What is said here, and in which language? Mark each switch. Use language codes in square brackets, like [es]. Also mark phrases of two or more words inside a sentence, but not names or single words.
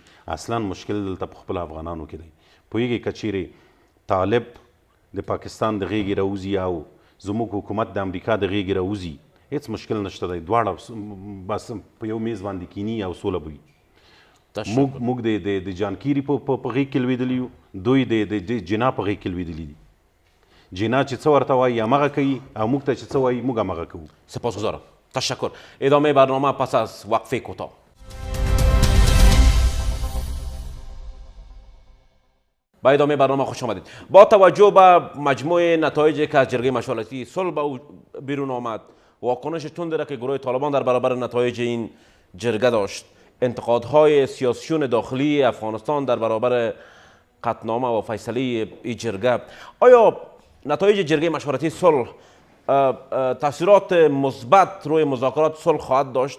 [ps] اصلا مشکل دلته په خپلو افغانانو کې دی. پوهېږئ که چیرې طالب د پاکستان د غېږې راوځي او زموږ حکومت د امریکا د غېږې راوځي، هېڅ مشکل نشته دی. دواړه بس په یو میز باندې کیني او سوله به وي. موږ د جانکیري په غېږ کې لوېدلي یو، دوی د جنا په غېږ کې لوېدلي دي. جنا چې څه ورته وایي همغه کوي او موږ ته چې څه وایي موږ همغه کوو. [fa] سپاسگزارم. تشکر. ادامه برنامه پس از وقفه کوتاه. با ادامه برنامه خوش آمدید. با توجه به مجموع نتایجی که از جرگه مشورتی صلح بیرون آمد، واکنش تندی را که گروه طالبان در برابر نتایج این جرگه داشت، انتقادهای سیاسیون داخلی افغانستان در برابر قطعنامه و فیصله این جرگه، آیا نتایج جرگه مشورتی صلح تاثیرات مثبت روی مذاکرات صلح خواهد داشت؟